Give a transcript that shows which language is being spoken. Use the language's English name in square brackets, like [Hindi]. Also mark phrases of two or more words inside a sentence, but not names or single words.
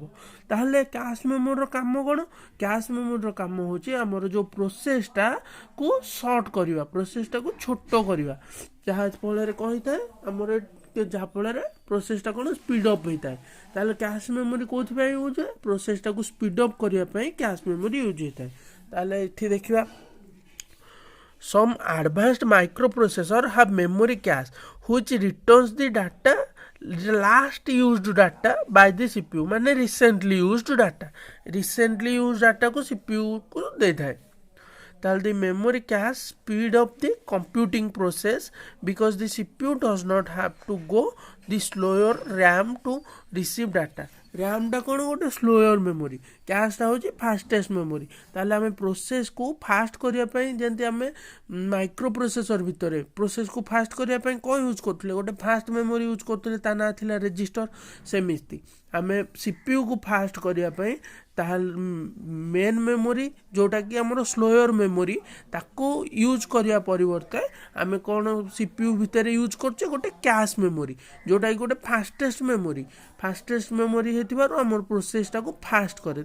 [Odia] ତାହେଲେ [English] cache memory [Odia] କାମ କ'ଣ, [English] cache memory [Odia] କାମ ହେଉଛି ଆମର ଯେଉଁ ପ୍ରୋସେସ୍ଟାକୁ ସର୍ଟ କରିବା, ପ୍ରୋସେସ୍ଟାକୁ ଛୋଟ କରିବା, ଯାହା ଫଳରେ କ'ଣ ହେଇଥାଏ ଆମର, ଯାହାଫଳରେ ପ୍ରୋସେସ୍ଟା କ'ଣ [English] speed up [Odia] ହେଇଥାଏ। ତାହେଲେ [English] cache memory [Odia] କେଉଁଥିପାଇଁ ୟୁଜ୍ ହୁଏ, ପ୍ରୋସେସ୍ଟାକୁ [English] speed up [Odia] କରିବା ପାଇଁ [English] cache memory [Odia] ୟୁଜ୍ ହେଇଥାଏ। ତାହେଲେ ଏଠି ଦେଖିବା, [English] some advanced microprocessor have memory cache which returns the data last used data by the CPU, ମାନେ recently used data [Hindi] को CPU को [English] ଦେଇଥାଏ। ତାହେଲେ the memory cache speed up the computing process because the CPU does not have to go the slower RAM to receive data। [Odia] ରାମ୍ଟା କ'ଣ, ଗୋଟେ [English] slower memory, [Odia] କ୍ୟାଶ୍ଟା ହେଉଛି [English] fastest memory. [Odia] ତାହେଲେ ଆମେ ପ୍ରୋସେସ୍କୁ ଫାଷ୍ଟ କରିବା ପାଇଁ, ଯେମିତି ଆମେ [English] micro processor [Odia] ଭିତରେ ପ୍ରୋସେସ୍କୁ ଫାଷ୍ଟ କରିବା ପାଇଁ କ'ଣ ୟୁଜ୍ କରୁଥିଲେ, ଗୋଟେ [English] fast memory [Odia] ୟୁଜ୍ କରୁଥିଲେ, ତା ନାଁ ଥିଲା ରେଜିଷ୍ଟର। ସେମିତି ଆମେ CPUକୁ ଫାଷ୍ଟ କରିବା ପାଇଁ, ତାହେଲେ [English] main memory [Odia] ଯେଉଁଟାକି ଆମର [English] slower memory, [Odia] ତାକୁ ୟୁଜ୍ କରିବା ପରିବର୍ତ୍ତେ ଆମେ କ'ଣ CPU ଭିତରେ ୟୁଜ୍ କରୁଛେ, ଗୋଟେ [English] cache memory, [Odia] ଯେଉଁଟାକି ଗୋଟେ [English] fastest memory [Odia] ହେଇଥିବାରୁ ଆମର ପ୍ରୋସେସ୍ଟାକୁ ଫାଷ୍ଟ କରେ।